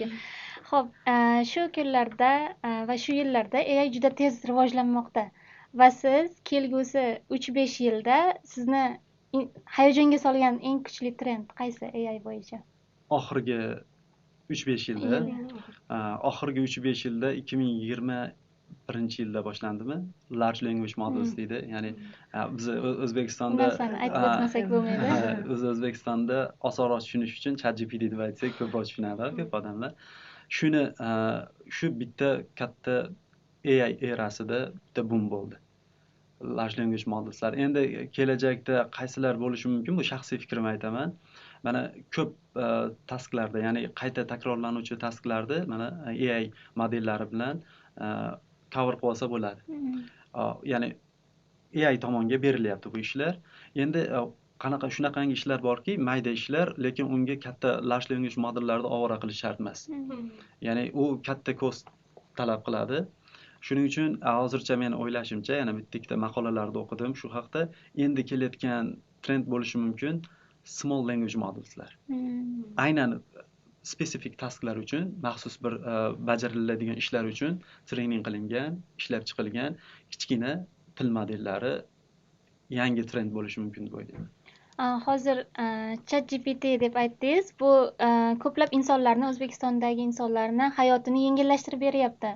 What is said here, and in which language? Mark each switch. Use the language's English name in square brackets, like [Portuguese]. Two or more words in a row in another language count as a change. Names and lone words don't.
[Uzbek] Xo'p, shu kunlarda va shu yillarda AI juda tez rivojlanmoqda va siz kelgusi 3-5 yilda sizni hayajonga solgan eng kuchli trend qaysi AI bo'yicha? Oxirgi 3-5 yilda, oxirgi 3-5 yilda 2020 birinchi yilda boshlandimi [English] large language models [Uzbek] deydi, ya'ni biz O'zbekistonda narsani aytib o'tmasak bo'lmaydi. O'zbekistonda osonroq tushunish uchun ChatGPT deb aytsak ko'proq tushunadi ko'p odamlar. Shuni shu bitta katta AI erasida bitta boom bo'ldi [English] large language modelslar. [Uzbek] Endi kelajakda qaysilar bo'lishi mumkin, bu shaxsiy fikrimni aytaman. Mana ko'p tasklarda, ya'ni qayta takrorlanuvchi tasklarda mana AI modellari bilan cover qilib olsa bo'ladi. Ya'ni AI tomonga berilyapti bu ishlar. Endi shunaqangi ishlar borki, mayda ishlar, lekin unga katta [English] large language [Uzbek] modellarni ovora qilish shart emas. Ya'ni u katta cost talab qiladi. Shuning uchun hozircha men o'ylashimcha, yana bitta ikkita maqolalarda o'qidim shu haqda, endi kelayotgan trend bo'lishi mumkin [English] small language modelslar. [Uzbek] Aynan spesifik tasklar uchun, maxsus bir bajariladigan ishlar uchun treyning qilingan, ishlab chiqilgan kichkina til modellari yangi trend bo'lishi mumkin deb o'ylayman. Hozir ChatGPT deb aytdingiz, bu ko'plab insonlarni, O'zbekistondagi insonlarni hayotini yengillashtirib beryapti.